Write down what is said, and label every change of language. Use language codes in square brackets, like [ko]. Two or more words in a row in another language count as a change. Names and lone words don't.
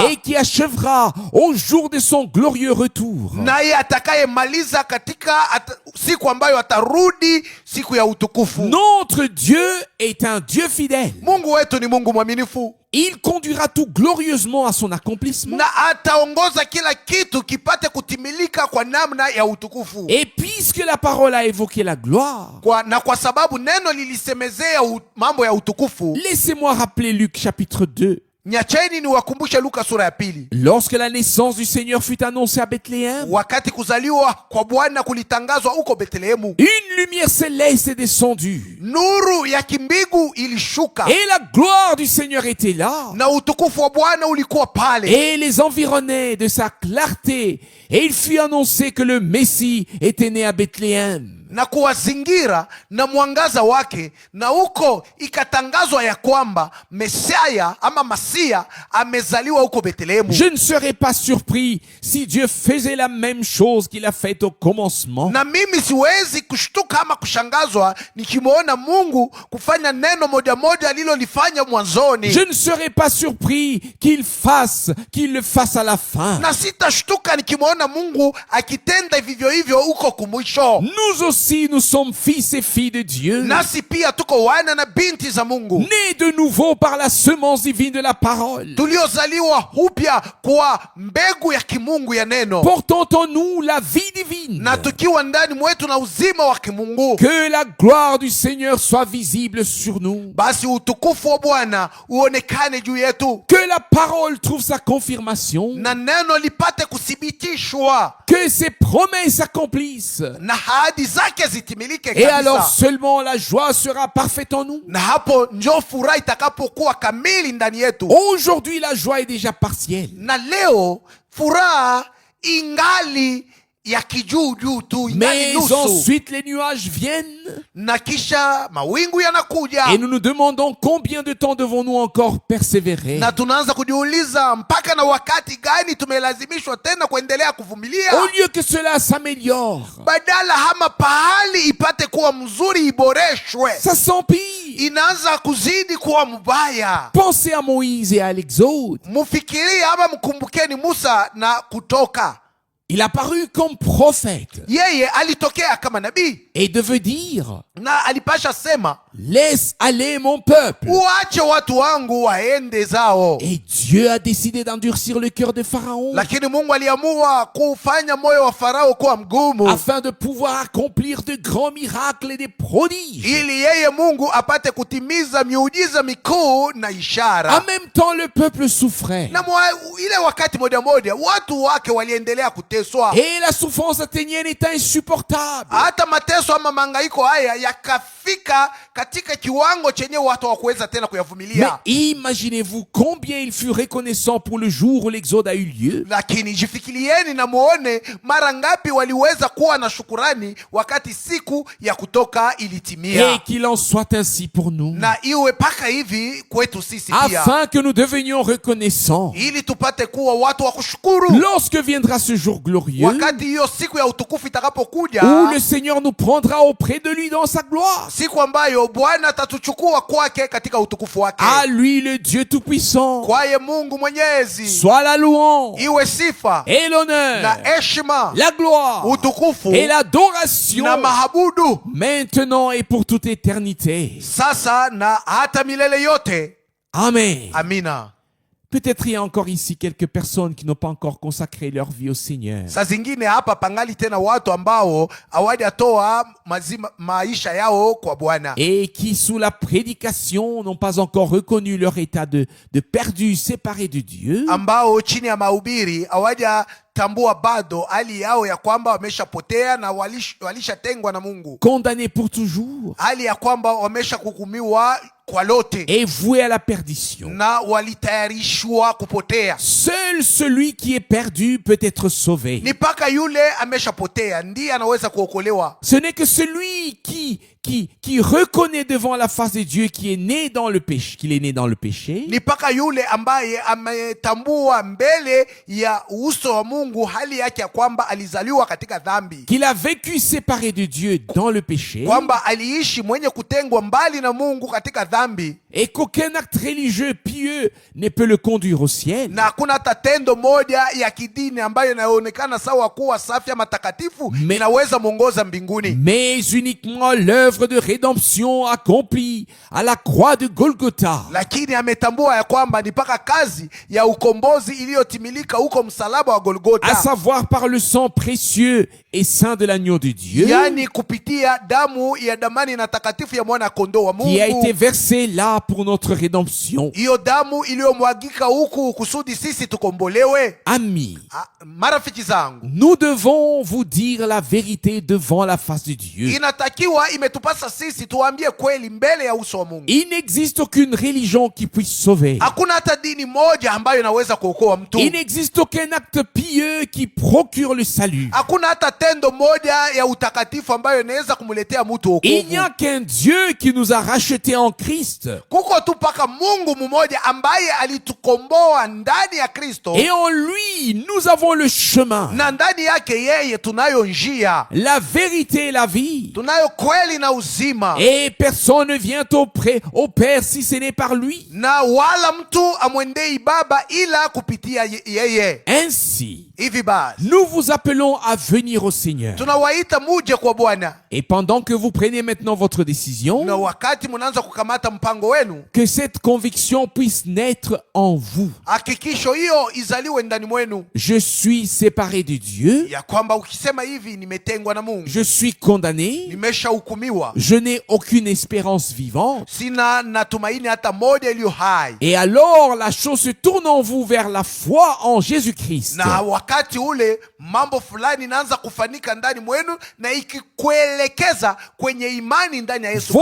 [fr] Et qui achèvera au jour de son glorieux retour. [sw] naye atakayemaliza katika siku ambayo atarudi, siku ya utukufu. [fr] Notre Dieu est un Dieu fidèle. [sw] Mungu wetu ni Mungu mwaminifu, [fr] Il conduira tout glorieusement à son accomplissement. [sw] na ataongoza kila kitu kipate kutimilika kwa namna ya utukufu. [fr] Et puisque la parole a évoqué la gloire, [sw] Na kwa sababu neno lilisemezea mambo ya utukufu, [fr] laissez-moi rappeler Luc chapitre 2. [sw] nyacheni niwakumbushe Luka sura ya 2. [fr] Lorsque la naissance du Seigneur fut annoncée à Bethléem, [sw] Wakati kuzaliwa kwa Bwana kulitangazwa huko Betlehemu, [fr] une lumière céleste est descendue. [sw] nuru ya kimbingu ilishuka, [fr] Et la gloire du Seigneur était là. [sw] na utukufu wa Bwana ulikuwa pale, [fr] Et les environnait de sa clarté. Et il fut annoncé que le Messie était né à Bethléem. [sw] na kuwazingira na mwangaza wake, na huko ikatangazwa ya kwamba Mesaya ama Masia amezaliwa huko Bethlehemu. [fr] Je ne serais pas surpris si Dieu faisait la même chose qu'il a faite au commencement. [sw] Na mimi siwezi kushtuka ama kushangazwa nikimwona Mungu kufanya neno moja moja alilolifanya mwanzoni. [fr] Je ne serais pas surpris qu'il le fasse à la fin. [sw] Na sitashtuka nikimwona Mungu akitenda vivyo hivyo huko kumwisho. [fr] Nous aussi, nous sommes fils et filles de Dieu, [sw] Nasi pia tuko wana na binti za Mungu, [fr] nés de nouveau par la semence divine de la parole, [sw] tuliozaliwa upya kwa mbegu ya kimungu ya neno, [fr] portant en nous la vie divine. [sw] na tukiwa ndani mwetu na uzima wa kimungu. [fr] Que la gloire du Seigneur soit visible sur nous. [sw] Basi utukufu wa Bwana uonekane juu yetu, [fr] Que la parole trouve sa confirmation. [sw] na neno lipate kuthibitishwa, [fr] Que ses promesses s'accomplissent. [sw] na ahadi zake zitimilike [fr] Et alors [sw] kabisa. [fr] seulement la joie sera parfaite en nous. [sw] Na hapo ndio furaha itakapokuwa kamili ndani yetu. [fr] Aujourd'hui, la joie est déjà partielle. [sw] Na leo furaha ingali ya kijuu juu tu, ingali [fr] Mais [sw] nusu, [fr] ensuite, les nuages viennent [sw] na kisha mawingu yanakuja, [fr] et nous nous demandons combien de temps devons-nous encore persévérer. [sw] na tunaanza kujiuliza mpaka na wakati gani tumelazimishwa tena kuendelea kuvumilia. [fr] Au lieu que cela s'améliore, [sw] Badala hama pahali ipate kuwa mzuri, iboreshwe, [fr] ça s'empire. [sw] inaanza kuzidi kuwa mbaya. [fr] Pensez à Moïse et à l'Exode. [sw] Mufikirie ama mkumbukeni Musa na Kutoka. [fr] Il a paru comme prophète [sw] Yeye alitokea kama nabii [fr] et devait dire: [sw] na alipasha sema, [fr] laisse aller mon peuple. [sw] uache watu wangu waende zao. [fr] Et Dieu a décidé d'endurcir le cœur de Pharaon [sw] Lakini Mungu aliamua kufanya moyo wa Farao kuwa mgumu, [fr] afin de pouvoir accomplir de grands miracles et des prodiges. [sw] ili yeye Mungu apate kutimiza miujiza mikuu na ishara. [fr] En même temps, le peuple souffrait [sw] Na ile wakati moja moja watu wake waliendelea kuteswa, [fr] et la souffrance atteignait un état insupportable. [sw] hata mateso ama mangaiko haya yakafika katika kiwango chenye watu hawakuweza tena [fr] Mais [sw] kuyavumilia. [fr] imaginez-vous combien il fut reconnaissant pour le jour où l'exode a eu lieu. [sw] Lakini jifikirieni na muone mara ngapi waliweza kuwa na shukurani wakati siku ya kutoka ilitimia. [fr] Et qu'il en soit ainsi pour nous, [sw] Na iwe paka hivi kwetu sisi pia, [fr] afin que nous devenions reconnaissants [sw] ili tupate kuwa watu wa kushukuru [fr] lorsque viendra ce jour glorieux [sw] wakati hiyo siku ya utukufu itakapokuja, [fr] où le Seigneur nous prendra auprès de lui dans sa gloire. [sw] siku ambayo Bwana atatuchukua kwake katika utukufu wake. [fr] À lui le Dieu Tout-Puissant [sw] Kwaye Mungu Mwenyezi [fr] soit la louange [sw] iwe sifa [fr] et l'honneur, [sw] na heshima, [fr] la gloire [sw] utukufu [fr] et l'adoration [sw] na mahabudu, [fr] maintenant et pour toute éternité. [sw] sasa na hata milele yote. [fr] Amen. [sw] Amina. [fr] Peut-être il y a encore ici quelques personnes qui n'ont pas encore consacré leur vie au Seigneur. [sw] Saa zingine hapa pangali tena watu ambao hawajatoa maisha yao kwa Bwana, [fr] Et qui, sous la prédication, n'ont pas encore reconnu leur état de perdus, séparés de Dieu. [sw] ambao chini ya mahubiri hawajatambua bado hali yao ya kwamba wameshapotea na walishatengwa na Mungu, [fr] Condamnés pour toujours [sw] hali ya kwamba wameshahukumiwa kwa lote [fr] et voués à la perdition. [sw] na walitayarishwa kupotea. [fr] Seul celui qui est perdu peut être sauvé. [sw] Ni paka yule ameshapotea ndiye anaweza kuokolewa. [fr] Ce n'est que celui qui reconnaît devant la face de Dieu qu'il est né dans le péché, [sw] Ni paka yule ambaye ametambua mbele ya uso wa Mungu hali yake ya kwamba alizaliwa katika dhambi, [fr] qu'il a vécu séparé de Dieu dans le péché, [sw] kwamba aliishi mwenye kutengwa mbali na Mungu katika dhambi, [fr] et qu'aucun acte religieux pieux ne peut le conduire au ciel. [sw] na hakuna hata tendo moja ya kidini ambayo inaonekana sawa kuwa safi ama takatifu inaweza mwongoza mbinguni, [fr] Mais uniquement l'œuvre de rédemption accomplie à la croix de Golgotha, [sw] lakini ametambua ya kwamba ni paka kazi ya ukombozi iliyotimilika huko msalaba wa [fr] à [sw] Golgotha, [fr] savoir par le sang précieux et saint de l'agneau de Dieu, [sw] yani kupitia damu ya damani na takatifu ya mwana kondoo wa [fr] qui a été [sw] Mungu. [fr] versé là pour notre rédemption. [sw] Hiyo damu iliyomwagika huku kusudi sisi tukombolewe. [fr] Amis, [sw] Marafiki zangu, [fr] nous devons vous dire la vérité devant la face de Dieu. [sw] inatakiwa imetupasa sisi tuambie kweli mbele ya uso wa Mungu. [fr] Il n'existe aucune religion qui puisse sauver. [sw] Hakuna hata dini moja ambayo inaweza kuokoa mtu. [fr] Il n'existe aucun acte pieux qui procure le salut. [sw] Hakuna hata tendo moja ya utakatifu ambayo inaweza kumletea mtu wokovu. [fr] Il n'y a qu'un Dieu qui nous a rachetés en Christ. [sw] Kuko tu paka Mungu mmoja ambaye alitukomboa ndani ya Kristo. [fr] Et en lui, nous avons le chemin, [sw] Na ndani yake yeye tunayo njia, [fr] la vérité et la vie. [sw] tunayo kweli na uzima. [fr] Et personne ne vient au Père si ce n'est par lui. [sw] Na wala mtu amwendei Baba ila kupitia yeye. [fr] Ainsi, [sw] Hivi basi [fr] nous vous appelons à venir au Seigneur. [sw] tunawaita muje kwa Bwana. [fr] Et pendant que vous prenez maintenant votre décision, [sw] Na wakati mnaanza kukamata mpango wenu, [fr] que cette conviction puisse naître en vous. [sw] hakikisho hiyo izaliwe ndani mwenu, [fr] Je suis séparé de Dieu, [sw] ya kwamba ukisema hivi, nimetengwa na Mungu, [fr] je suis condamné, [sw] nimeshahukumiwa, [fr] je n'ai aucune espérance vivante. [sw] sina natumaini hata moja iliyo hai. [fr] Et alors la chose se tourne en vous vers la foi en Jésus-Christ. [sw] Na wakati ule mambo fulani inaanza kufanika ndani mwenu na ikikuelekeza kwenye imani ndani ya Yesu